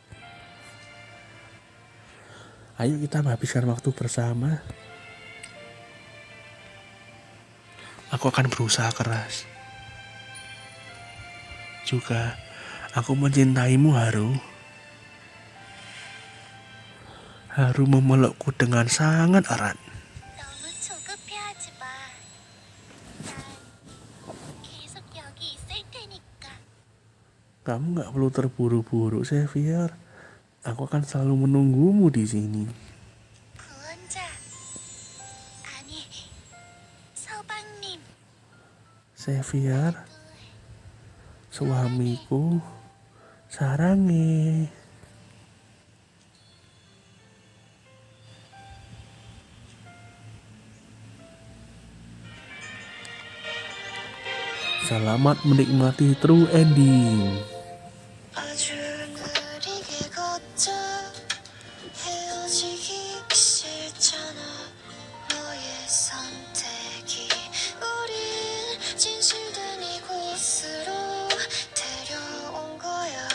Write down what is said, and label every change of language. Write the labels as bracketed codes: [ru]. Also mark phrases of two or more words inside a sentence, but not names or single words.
[id] Ayo kita menghabiskan waktu bersama. Aku akan berusaha keras. Juga aku mencintaimu, Haru. Haru memelukku dengan sangat erat. [ko] 너무 조급해하지 마. 난 계속 여기 있을 테니까. [id] Kamu nggak perlu terburu-buru, Xavier. Aku akan selalu menunggumu di sini. [ko] 구원자. 아니, 서방님. [id] Xavier, suamiku, sarange. Selamat menikmati [en] true ending. [ko] 아주 느리게 걷자. 헤어지기 싫잖아. 너의 선택이 우린 진실된 이곳으로 데려온 거야.